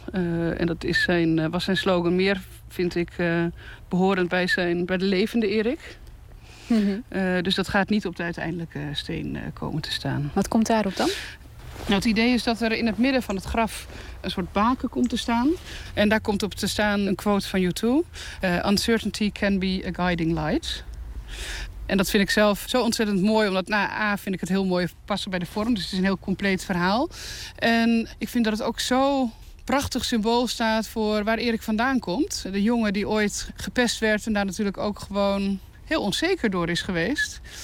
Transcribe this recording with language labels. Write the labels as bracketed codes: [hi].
[nl] En dat is zijn, was zijn slogan meer, vind ik, behorend bij, zijn, bij de levende Erik. Dus dat gaat niet op de uiteindelijke steen komen te staan. Wat komt daarop dan? Nou, het idee is dat er in het midden van het graf een soort baken komt te staan. En daar komt op te staan een quote van U2. [en] Uncertainty can be a guiding light. [nl] En dat vind ik zelf zo ontzettend mooi. Omdat A vind ik het heel mooi passen bij de vorm. Dus het is een heel compleet verhaal. En ik vind dat het ook zo prachtig symbool staat voor waar Erik vandaan komt. De jongen die ooit gepest werd en daar natuurlijk ook gewoon heel onzeker door is geweest.